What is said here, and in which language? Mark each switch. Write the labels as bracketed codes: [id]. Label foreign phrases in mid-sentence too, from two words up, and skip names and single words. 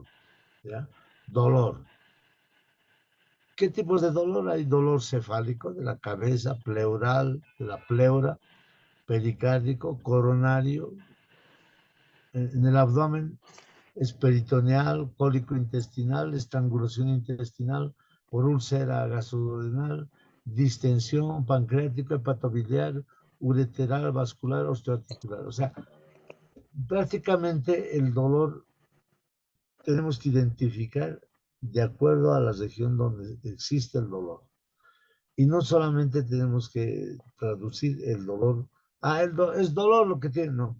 [es] ¿Ya? Dolor. ¿Qué tipos de dolor? Hay dolor cefálico de la cabeza, pleural, de la pleura, pericárdico, coronario, en el abdomen es peritoneal, cólico intestinal, estrangulación intestinal, por úlcera gastroduodenal, distensión, pancreático, hepatobiliar, ureteral, vascular, osteoarticular. O sea, prácticamente el dolor tenemos que identificar de acuerdo a la región donde existe el dolor. Y no solamente tenemos que traducir el dolor. Es dolor lo que tiene, no.